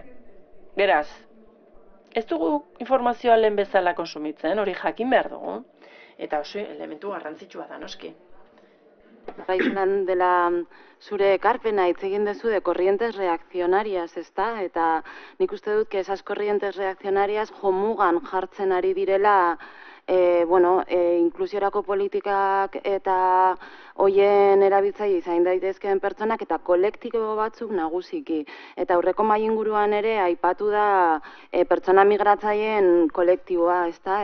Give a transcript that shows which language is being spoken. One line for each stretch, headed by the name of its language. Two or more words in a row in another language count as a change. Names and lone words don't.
Basque: Beraz, ez dugu informazioa lehen bezala konsumitzen, hori jakin behar dugu. Eta oso elementu garrantzitsua da, noski. Izan dela zure ekarpena hitz egin dezu
Spanish: de corrientes reaccionarias,
Basque: ezta? Eta nik uste dut
Spanish: que esas corrientes reaccionarias
Basque: jomugan jartzen ari direla inklusiorako politikak eta hoien erabiltzaile izan daitezkeen pertsonak eta kolektibo batzuk nagusiki. Eta aurreko mahai inguruan ere aipatu da pertsona migratzaileen kolektiboa, ezta?